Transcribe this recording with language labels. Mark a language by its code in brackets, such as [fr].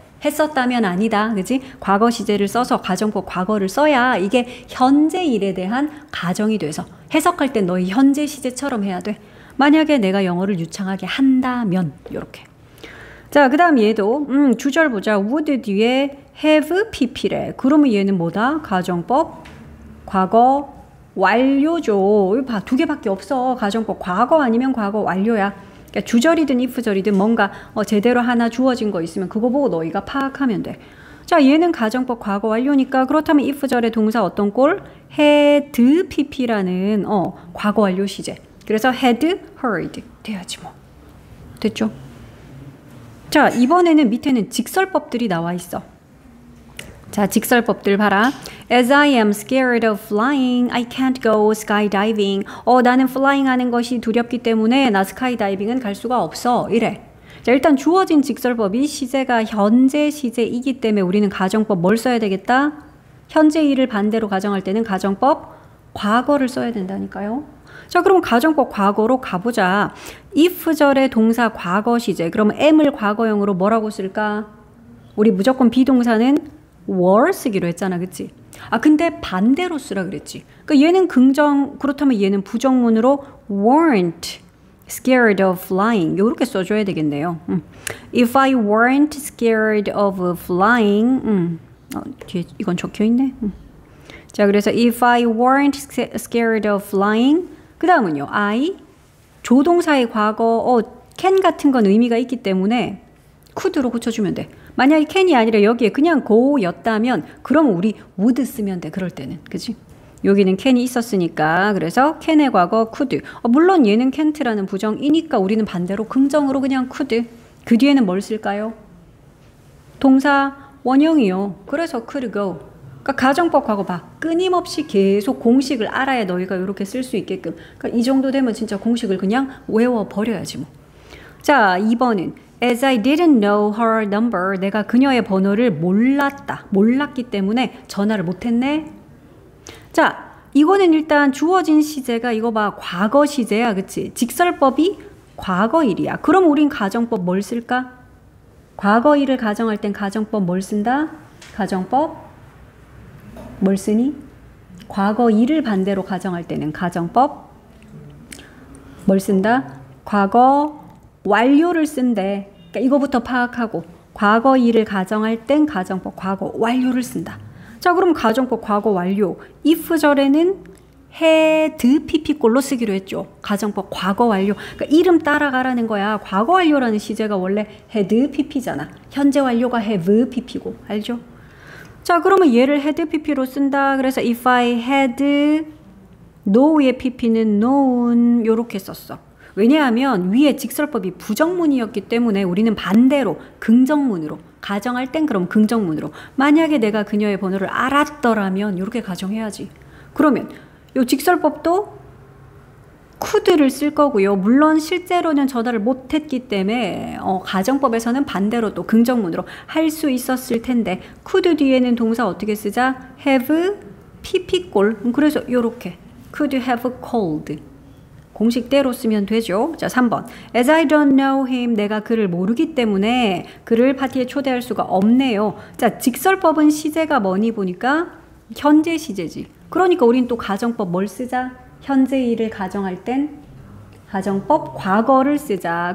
[ko] 했었다면 아니다. 그지? 과거 시제를 써서 가정법 과거를 써야 이게 현재 일에 대한 가정이 돼서 해석할 때 너희 현재 시제처럼 해야 돼. 만약에 내가 영어를 유창하게 한다면 이렇게. 자, 그 다음 얘도 주절 보자. would 뒤에 have pp래. 그러면 얘는 뭐다? 가정법 과거 완료죠. 봐, 두 개밖에 없어. 가정법 과거 아니면 과거 완료야. 그러니까 주절이든 if절이든 뭔가 제대로 하나 주어진 거 있으면 그거 보고 너희가 파악하면 돼. 자, 얘는 가정법 과거 완료니까 그렇다면 if절의 동사 어떤 꼴? had pp라는 과거 완료 시제. 그래서 had heard 돼야지 뭐. 됐죠? 자, 이번에는 밑에는 직설법들이 나와 있어. 자, 직설법들 봐라. [en] As I am scared of flying, I can't go skydiving. [ko] 나는 flying 하는 것이 두렵기 때문에 나 스카이다이빙은 갈 수가 없어. 이래. 자, 일단 주어진 직설법이 시제가 현재 시제이기 때문에 우리는 가정법 뭘 써야 되겠다? 현재 일을 반대로 가정할 때는 가정법 과거를 써야 된다니까요. 자, 그럼 가정법 과거로 가보자. if절의 동사 과거 시제. 그러면 am을 과거형으로 뭐라고 쓸까? 우리 무조건 비동사는 were 쓰기로 했잖아, 그치? 근데 반대로 쓰라 그랬지. 그러니까 얘는 긍정, 그렇다면 얘는 부정문으로 [en] weren't scared of flying. [ko] 요렇게 써줘야 되겠네요. [en] If I weren't scared of flying. [ko] 뒤에 이건 적혀있네. 자, 그래서 [en] if I weren't scared of flying. [ko] 그 다음은요. I 조동사의 과거 can 같은 건 의미가 있기 때문에 could로 고쳐주면 돼. 만약에 can이 아니라 여기에 그냥 go였다면 그럼 우리 would 쓰면 돼. 그럴 때는. 그치? 여기는 can이 있었으니까 그래서 can의 과거 could. 물론 얘는 can't라는 부정이니까 우리는 반대로 긍정으로 그냥 could. 그 뒤에는 뭘 쓸까요? 동사 원형이요. 그래서 could go. 그러니까 가정법 과거 봐. 끊임없이 계속 공식을 알아야 너희가 이렇게 쓸 수 있게끔. 그러니까 이 정도 되면 진짜 공식을 그냥 외워버려야지 뭐. 자, 2번은 [en] As I didn't know her number. [ko] 내가 그녀의 번호를 몰랐기 때문에 전화를 못했네. 자, 이거는 일단 주어진 시제가 이거 봐. 과거 시제야. 그치? 직설법이 과거일이야. 그럼 우린 가정법 뭘 쓸까? 과거일을 가정할 땐 가정법 뭘 쓴다? 가정법 뭘 쓰니? 과거일을 반대로 가정할 때는 가정법 뭘 쓴다? 과거 완료를 쓴대. 그러니까 이거부터 파악하고 과거일을 가정할 땐 가정법 과거 완료를 쓴다. 자, 그럼 가정법 과거 완료. if절에는 had pp꼴로 쓰기로 했죠. 가정법 과거 완료. 그러니까 이름 따라가라는 거야. 과거 완료라는 시제가 원래 had pp잖아. 현재 완료가 have pp고. 알죠? 자, 그러면 얘를 had pp로 쓴다. 그래서 if I had know의 pp는 known 요렇게 썼어. 왜냐하면 위에 직설법이 부정문이었기 때문에 우리는 반대로 긍정문으로 가정할 땐 그럼 긍정문으로 만약에 내가 그녀의 번호를 알았더라면 이렇게 가정해야지. 그러면 이 직설법도 could를 쓸 거고요. 물론 실제로는 전화를 못했기 때문에 가정법에서는 반대로 또 긍정문으로 할 수 있었을 텐데 could 뒤에는 동사 어떻게 쓰자? have pp꼴. 그래서 이렇게 [en] could have called. [ko] 공식대로 쓰면 되죠. 자, 3번. [en] As I don't know him. [ko] 내가 그를 모르기 때문에 그를 파티에 초대할 수가 없네요. 자, 직설법은 시제가 뭐니 보니까 현재 시제지. 그러니까 우린 또 가정법 뭘 쓰자? 현재 일을 가정할 땐 가정법 과거를 쓰자.